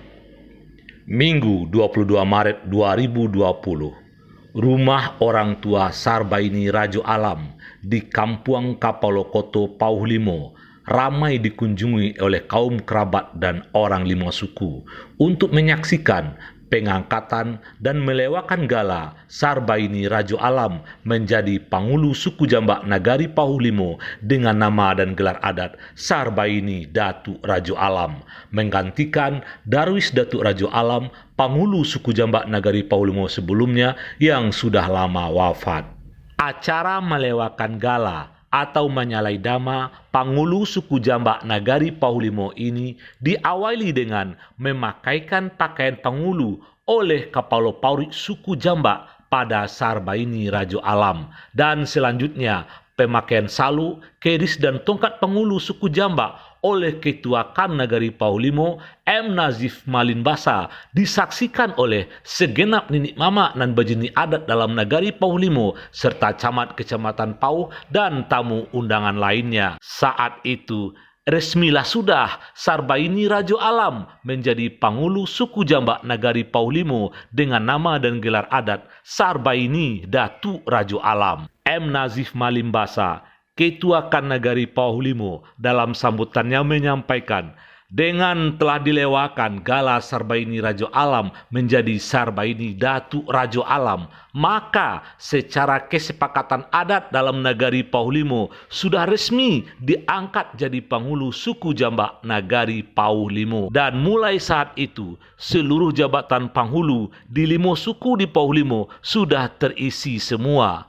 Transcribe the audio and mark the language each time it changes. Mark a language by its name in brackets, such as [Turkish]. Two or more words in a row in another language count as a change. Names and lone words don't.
[Indonesian] Minggu 22 Maret 2020. Rumah orang tua Sarbaini Rajo Alam di Kampung Kapalokoto Pauhlimo ramai dikunjungi oleh kaum kerabat dan orang lima suku untuk menyaksikan pengangkatan dan melewakan gala Sarbaini Rajo Alam menjadi Pangulu suku Jambak Nagari Pauhlimo dengan nama dan gelar adat Sarbaini Datuk Rajo Alam, menggantikan Darwis Datuk Rajo Alam, Pangulu suku Jambak Nagari Pauhlimo sebelumnya yang sudah lama wafat. Acara melewakan gala atau menyalai dama Pangulu suku Jambak Nagari Pauhlimo ini diawali dengan memakaikan pakaian Pangulu oleh Kapalo Paurik suku Jambak pada Sarbaini Rajo Alam, dan selanjutnya pemakaian salu, keris dan tongkat Pangulu suku Jambak oleh Ketua KAN Nagari Pauhlimo M. Nazif Malimbasa disaksikan oleh segenap ninik mama dan bajini adat dalam Nagari Pauhlimo serta camat kecamatan Pauh dan tamu undangan lainnya. Saat itu resmilah sudah Sarbaini Rajo Alam menjadi Pangulu suku Jambak Nagari Pauhlimo dengan nama dan gelar adat Sarbaini Datuk Rajo Alam. M. Nazif Malimbasa, Ketua KAN Nagari Pauhlimo, dalam sambutannya menyampaikan, dengan telah dilewakan gala Sarbaini Rajo Alam menjadi Sarbaini Datuk Rajo Alam, maka secara kesepakatan adat dalam Nagari Pauhlimo sudah resmi diangkat jadi Pangulu suku Jambak Nagari Pauhlimo. Dan mulai saat itu seluruh jabatan Pangulu di 5 suku di Pauhlimo sudah terisi semua.